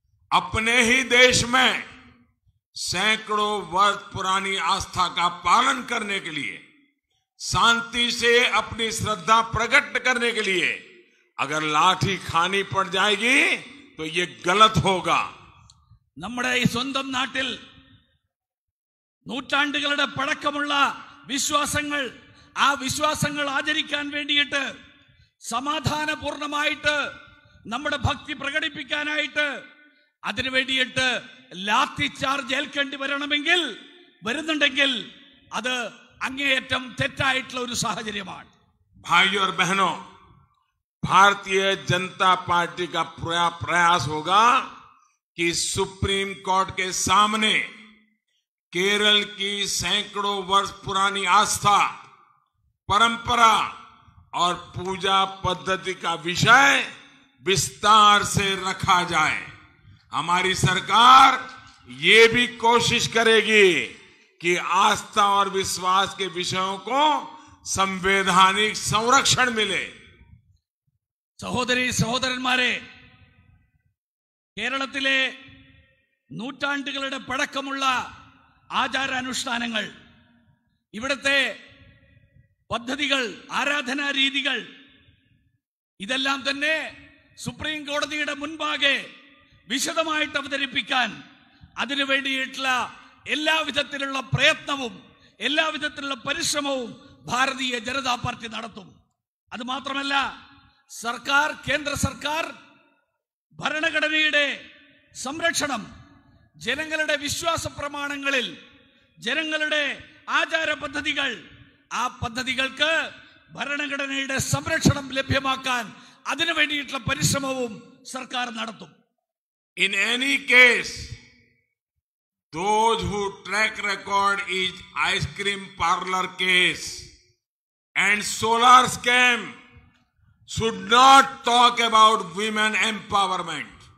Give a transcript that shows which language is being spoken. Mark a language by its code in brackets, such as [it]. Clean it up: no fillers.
[hi] अपने ही देश में सैकड़ों वर्ष पुरानी आस्था का पालन करने के लिए, शांति से अपनी श्रद्धा प्रकट करने के लिए अगर लाठी खानी पड़ जाएगी तो ये गलत होगा. [ml] നമ്മുടെ ഈ സ്വന്തം നാട്ടിൽ നൂറ്റാണ്ടുകളുടെ പഴക്കമുള്ള വിശ്വാസങ്ങൾ, ആ വിശ്വാസങ്ങൾ ആചരിക്കാൻ വേണ്ടിയിട്ട്, സമാധാനപൂർണമായിട്ട് നമ്മുടെ ഭക്തി പ്രകടിപ്പിക്കാനായിട്ട്, അതിനു വേണ്ടിയിട്ട് ലാത്തി ചാർജ് ഏൽക്കേണ്ടി വരുന്നുണ്ടെങ്കിൽ അത് അങ്ങേയറ്റം തെറ്റായിട്ടുള്ള ഒരു സാഹചര്യമാണ്. [hi] भाइयों और बहनों, भारतीय जनता पार्टी का प्रयास होगा कि सुप्रीम कोर्ट के सामने केरल की सैकड़ों वर्ष पुरानी आस्था, परंपरा और पूजा पद्धति का विषय विस्तार से रखा जाए। हमारी सरकार ये भी कोशिश करेगी कि आस्था और विश्वास के विषयों को संवैधानिक संरक्षण मिले। [ml] സഹോദരി സഹോദരന്മാരെ, കേരളത്തിലെ നൂറ്റാണ്ടുകളുടെ പഴക്കമുള്ള ആചാരാനുഷ്ഠാനങ്ങൾ, ഇവിടുത്തെ പദ്ധതികൾ, ആരാധനാ രീതികൾ, ഇതെല്ലാം തന്നെ സുപ്രീം കോടതിയുടെ മുൻപാകെ വിശദമായിട്ട് അവതരിപ്പിക്കാൻ അതിനു വേണ്ടിയിട്ടുള്ള എല്ലാവിധത്തിലുള്ള പ്രയത്നവും എല്ലാവിധത്തിലുള്ള പരിശ്രമവും ഭാരതീയ ജനതാ പാർട്ടി നടത്തും. അത് മാത്രമല്ല, സർക്കാർ, കേന്ദ്ര സർക്കാർ ഭരണഘടനയുടെ സംരക്ഷണം, ജനങ്ങളുടെ വിശ്വാസ പ്രമാണങ്ങളിൽ ജനങ്ങളുടെ ആചാര പദ്ധതികൾ, ആ പദ്ധതികൾക്ക് ഭരണഘടനയുടെ സംരക്ഷണം ലഭ്യമാക്കാൻ അതിനു വേണ്ടിയിട്ടുള്ള പരിശ്രമവും സർക്കാർ നടത്തും. [en] In any case, those who track record is ice cream parlor case and solar scam should not talk about women empowerment.